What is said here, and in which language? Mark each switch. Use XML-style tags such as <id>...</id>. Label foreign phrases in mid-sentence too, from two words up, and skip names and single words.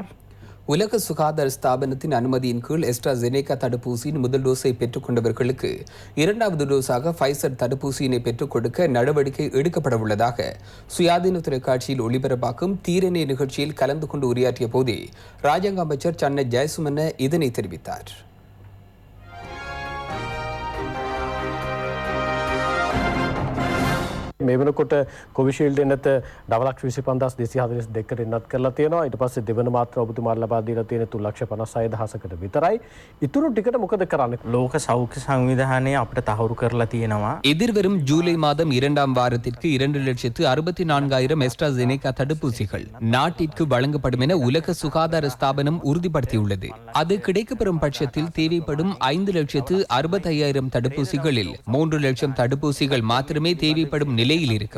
<ta>உலக சுகாதார ஸ்தாபனத்தின் அனுமதியின் கீழ் AstraZeneca தடுப்பூசியின் முதல் டோஸை பெற்றுக் கொண்டவர்களுக்கு 2வது டோஸாக ஃபைசர் தடுப்பூசியினை பெற்றுக் கொடுக்க நடவடிக்கை எடுக்கப்பட உள்ளதாக சுயாதீன தொலைக்காட்சியில் ஒளிபரப்பாக்கும் தீரனே நிகழ்ச்சியில் கலந்து கொண்டு உரையாற்றிய போதே ராஜாங்க அமைச்சர் சன்ன ஜெயசுமன இதனை தெரிவித்தார்.</ta> <si>මේ වෙනකොට කොවිෂීල්ඩ් එන්නත ඩවලක්ෂ 25,242කට එන්නත් කරලා තියෙනවා. ඊට පස්සේ දෙවන මාත්‍රා ඔබතුමාලා ලබා දීලා තියෙන 3,56,000කට විතරයි. ඉතුරු ටිකට මොකද කරන්නේ? ලෝක සෞඛ්‍ය සංවිධානය අපිට තහවුරු කරලා තියෙනවා.</si> <ta>எதிர்வரும் ஜூலை மாதம் 2ஆம் வாரத்திற்கு 2,64,000 AstraZeneca தடுப்பூசிகள் நாட்டிற்கு வழங்கப்படும் என உலக சுகாதார ஸ்தாபனம் உறுதிப்படுத்தியுள்ளது. அது கிடைக்கப்பெறும் பட்சத்தில் தேவைப்படும் 5,65,000 தடுப்பூசிகளில் 3 லட்சம் தடுப்பூசிகள் மாத்திரமே தேவைப்படும் நிலையில் இருக்கும்.</ta>